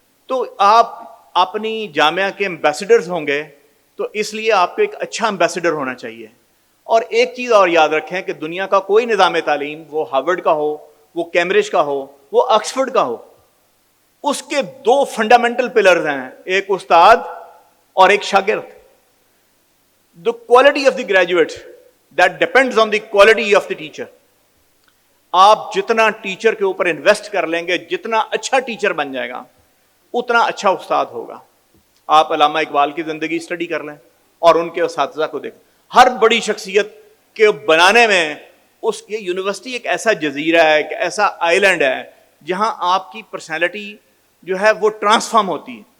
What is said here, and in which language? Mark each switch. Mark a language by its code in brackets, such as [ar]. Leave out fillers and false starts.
[ur] تو آپ اپنی جامعہ کے ایمبیسڈرز ہوں گے، تو اس لیے آپ کو ایک اچھا ایمبیسڈر ہونا چاہیے. اور ایک چیز اور یاد رکھیں کہ دنیا کا کوئی نظام تعلیم، وہ ہارورڈ کا ہو، وہ کیمبرج کا ہو، وہ آکسفورڈ کا ہو، اس کے 2 فنڈامنٹل پلرز ہیں، ایک استاد اور ایک شاگرد. [en] The quality of the graduate that depends on the quality of the teacher. [ur] آپ جتنا ٹیچر کے اوپر انویسٹ کر لیں گے، جتنا اچھا ٹیچر بن جائے گا اتنا اچھا استاد ہوگا. آپ علامہ اقبال کی زندگی اسٹڈی کر لیں اور ان کے اساتذہ کو دیکھیں. ہر بڑی شخصیت کے بنانے میں یہ یونیورسٹی ایک ایسا جزیرہ ہے، ایک ایسا آئی لینڈ ہے جہاں آپ کی پرسنالٹی جو ہے وہ ٹرانسفارم ہوتی ہے.